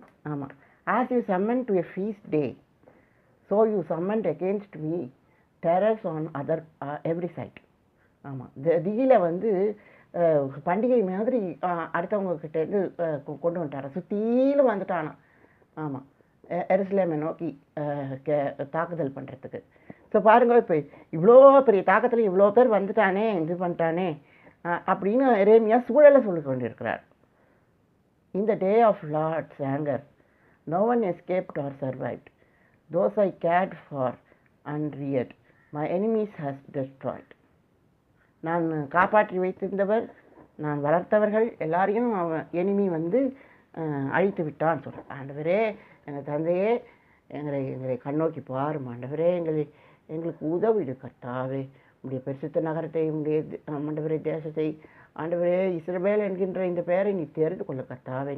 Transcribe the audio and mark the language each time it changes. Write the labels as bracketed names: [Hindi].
[Tamil] ஆமாம், [English] as you summoned to a feast day, so you summoned against me terrors on other every side. [Tamil] ஆமாம், திகில வந்து பண்டிகை மாதிரி அடுத்தவங்கக்கிட்டேருந்து கொண்டு வந்துட்டாரா, சுற்றிலும் வந்துட்டானா. ஆமாம், எருசலேமை நோக்கி தாக்குதல் பண்ணுறதுக்கு. ஸோ பாருங்கள், இப்போ இவ்வளோ பெரிய தாக்கத்தில் இவ்வளோ பேர் வந்துட்டானே, இது பண்ணிட்டானே அப்படின்னு எரேமியா சூழலை சொல்லி கொண்டிருக்கிறார். [English] In the day of Lord's anger, no one escaped or survived. Those I cared for and reared, my enemies has destroyed. [Tamil] நான் காப்பாற்றி வைத்திருந்தவர், நான் வளர்த்தவர்கள் எல்லாரையும் அவன் எனிமி வந்து அழித்து விட்டான்னு சொல்கிறேன். ஆண்டவரே, எங்கள் தந்தையே, எங்களை கண்ணோக்கி பாரும் ஆண்டவரே, எங்களுக்கு உதவிடு கர்த்தாவே. உடைய பரிசுத்த நகரத்தை, உடைய ஆண்டவரே தேசத்தை, ஆண்டவரே இஸ்ரவேல் என்கின்ற இந்த பெயரை நீ தெரிந்து கொள்ள கர்த்தாவே.